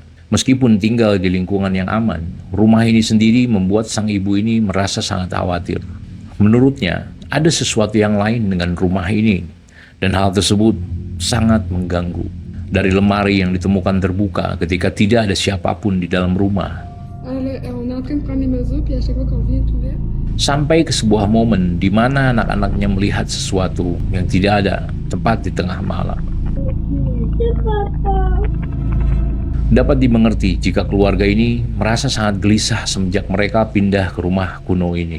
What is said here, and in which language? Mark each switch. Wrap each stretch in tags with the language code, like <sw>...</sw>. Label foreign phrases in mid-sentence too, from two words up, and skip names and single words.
<id>Meskipun tinggal di lingkungan yang aman, rumah ini sendiri membuat sang ibu ini merasa sangat khawatir. Menurutnya, ada sesuatu yang lain dengan rumah ini, dan hal tersebut sangat mengganggu. Dari lemari yang ditemukan terbuka ketika tidak ada siapapun di dalam rumah,</id> <fr>On est en train de prendre les mesures, puis à chaque fois qu'on vient tout ouvert.</fr> <id>sampai ke sebuah momen di mana anak-anaknya melihat sesuatu yang tidak ada tepat di tengah malam. Dapat dimengerti jika keluarga ini merasa sangat gelisah semenjak mereka pindah ke rumah kuno ini.</id>